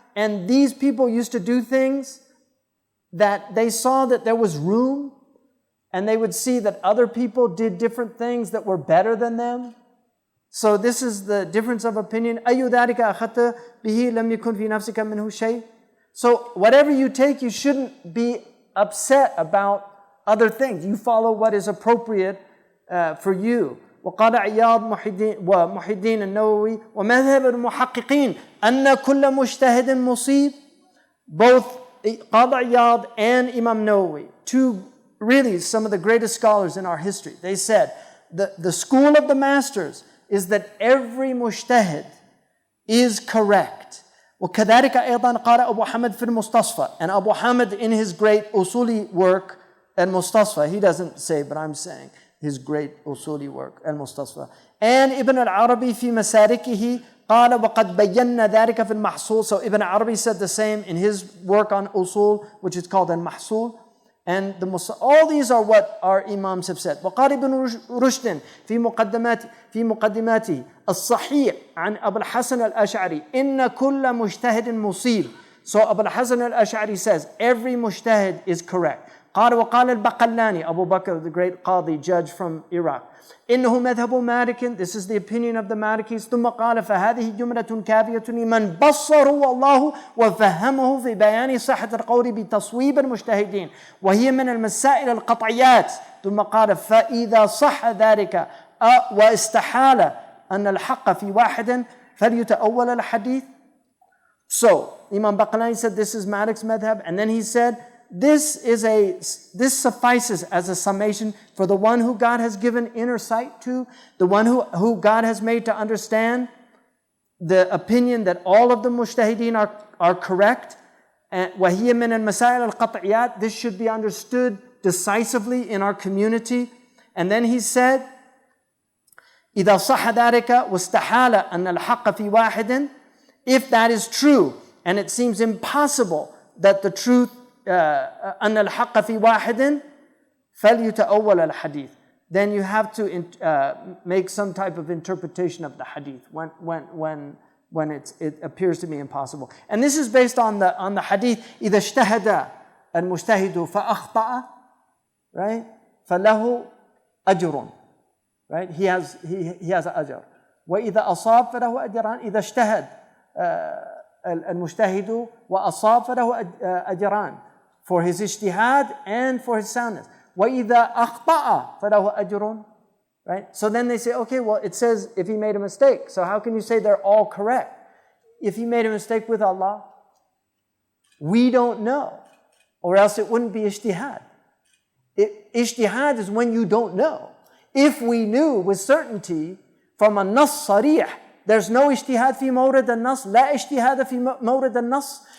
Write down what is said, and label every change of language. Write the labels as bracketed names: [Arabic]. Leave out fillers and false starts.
[English] And these people used to do things that they saw that there was room, and they would see that other people did different things that were better than them. So this is the difference of opinion. [Arabic] أَيُّ ذَلِكَ أَخَذْتَ بِهِ لَمْ يَكُنْ فِي نَفْسِكَ مِنْهُ شَيْءٍ. [English] So whatever you take, you shouldn't be upset about other things. You follow what is appropriate for you. [Arabic] وقال عياض ومحي الدين النووي ومذهب المحققين أن كل مجتهد مصيب. [English] Both Qadi Iyad and Imam Nawawi, two really some of the greatest scholars in our history, they said the school of the masters is that every mujtahid is correct. [Arabic] وكذلك أيضا قال أبو حمد في المستصفى. [English] And Abu Hamid in his great usuli work, al-Mustasfa, he doesn't say, but I'm saying, his great usuli work, al-Mustasfa. [Arabic] And Ibn al-Arabi في مساركه قال وقد بينا ذلك في المحصول. [English] So Ibn Arabi said the same in his work on usul, which is called al-Mahsul. And all these are what our Imams have said. [Arabic] وقال ابن رشد في مقدماته الصحيح عن أبو الحسن الأشعري إن كل مجتهد مصيب. [English] So Abu al-Hasan al-Ash'ari says, every mujtahid is correct. [Arabic] قال وقال [English] البقلاني, Abu Bakr, the great Qadi, judge from Iraq. [Arabic] إنه مذهب مالك, [English] this is the opinion of the Malikis. [Arabic] ثم قال فهذه جملة كافية لمن بصره الله وفهمه في بيان صحة القول بتصويب المجتهدين وهي من المسائل القطعيات. ثم قال فإذا صح ذلك واستحال أن الحق في واحد فليتأول الحديث. [English] So Imam Baqlani said this is Malik's madhab, and then he said this suffices as a summation for the one who God has given inner sight to, the one who God has made to understand the opinion that all of the mujtahideen are correct. And [Arabic] وَهِيَ مِنَ الْمَسَائِلِ الْقَطْعِيَاتِ, [English] this should be understood decisively in our community. And then he said, [Arabic] إِذَا صَحَ ذَلِكَ وَاسْتَحَالَ أَنَّ الْحَقَّ فِي وَاحِدٍ, [English] if that is true, and it seems impossible that the truth, [Arabic] أَنَّ الْحَقَّ فِي وَاحِدٍ فَلْيُتَأَوَّلَ الْحَدِيثِ, [English] then you have to make some type of interpretation of the hadith when it appears to be impossible. And this is based on the hadith, [Arabic] إِذَا اجْتَهَدَ الْمُجْتَهِدُ فَأَخْطَأَ, [English] right? [Arabic] فَلَهُ أَجْرٌ, right? [English] He has [Arabic] أجر. وَإِذَا أَصَابَ فَلَهُ أَجْران. إِذَا اجْتَهَدَ المجتهد وأصاب فله أجران, [English] for his ijtihad and for his soundness. [Arabic] وإذا أخطأ فله أجر, right? [English] So then they say, okay, well, it says if he made a mistake, so how can you say they're all correct? If he made a mistake with Allah, we don't know, or else it wouldn't be ijtihad. Ijtihad is when you don't know. If we knew with certainty from a nas sarih, there's no [Arabic] ijtihad fi mawrid al-nas, [English] la ijtihad fi mawrid al-nas.